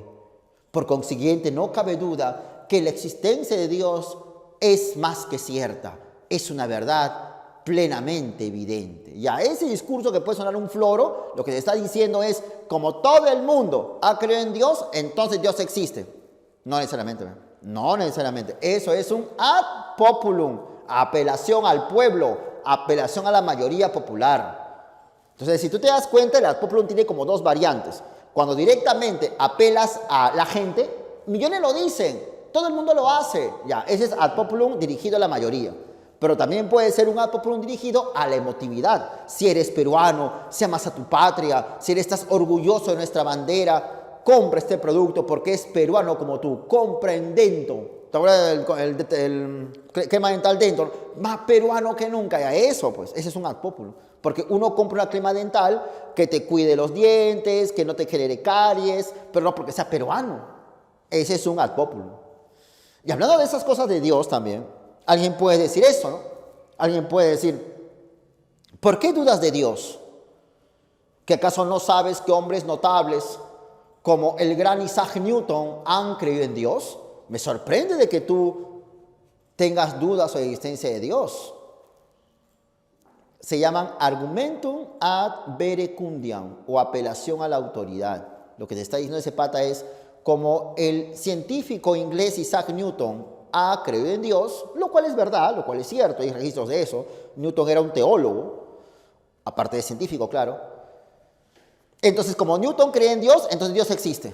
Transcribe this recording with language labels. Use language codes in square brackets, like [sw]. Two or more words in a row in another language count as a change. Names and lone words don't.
[es] Por consiguiente, no cabe duda que la existencia de Dios es más que cierta. Es una verdad plenamente evidente. Ya ese discurso que puede sonar un floro, lo que se está diciendo es, como todo el mundo ha creído en Dios, entonces Dios existe. No necesariamente, ¿no? No necesariamente. Eso es un [la] ad populum, [es] apelación al pueblo, apelación a la mayoría popular. Entonces, si tú te das cuenta, el [la] ad populum [es] tiene como dos variantes. Cuando directamente apelas a la gente, millones lo dicen, todo el mundo lo hace. Ya, ese es [la] ad populum [es] dirigido a la mayoría. Pero también puede ser un [la] ad populum [es] dirigido a la emotividad. Si eres peruano, si amas a tu patria, si estás orgulloso de nuestra bandera, compra este producto porque es peruano como tú. Compra en Denton. ¿Te acuerdas del crema dental Denton? Más peruano que nunca. Ya eso, pues, ese es un [la] ad populum. [es] Porque uno compra una crema dental que te cuide los dientes, que no te genere caries, pero no porque sea peruano. Ese es un [la] ad populum. [es] Y hablando de esas cosas de Dios también, alguien puede decir eso, ¿no? Alguien puede decir, ¿por qué dudas de Dios? ¿Que acaso no sabes que hombres notables como el gran Isaac Newton han creído en Dios? Me sorprende de que tú tengas dudas sobre la existencia de Dios. Se llaman [la] argumentum ad verecundiam [es] o apelación a la autoridad. Lo que te está diciendo ese pata es, como el científico inglés Isaac Newton ha creído en Dios, lo cual es verdad, lo cual es cierto, hay registros de eso. Newton era un teólogo, aparte de científico, claro. Entonces, como Newton cree en Dios, entonces Dios existe.